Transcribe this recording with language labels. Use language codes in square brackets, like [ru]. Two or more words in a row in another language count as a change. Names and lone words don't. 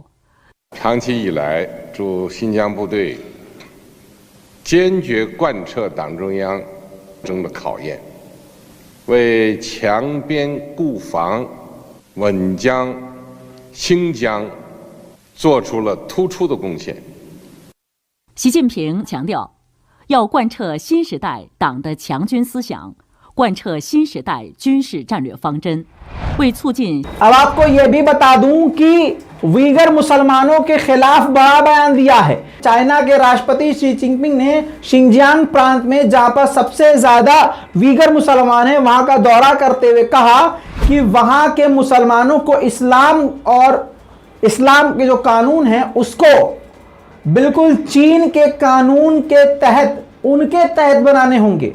[zh] 长期以来，驻新疆部队坚决贯彻党中央中的考验，为强边固防、稳疆、兴疆做出了突出的贡献。习近平强调，要贯彻新时代党的强军思想，贯彻新时代军事战略方针，为促进 [hi] अब आपको यह भी बता दूं कि वीगर मुसलमानों के खिलाफ बड़ा बयान दिया है। चाइना के राष्ट्रपति शी जिनपिंग ने शिंजियांग प्रांत में जहां पर सबसे ज्यादा वीगर मुसलमान हैं वहां का दौरा करते हुए कहा कि वहां के मुसलमानों को इस्लाम और इस्लाम के जो कानून हैं उसको बिल्कुल चीन के कानून के तहत, उनके तहत बनाने होंगे।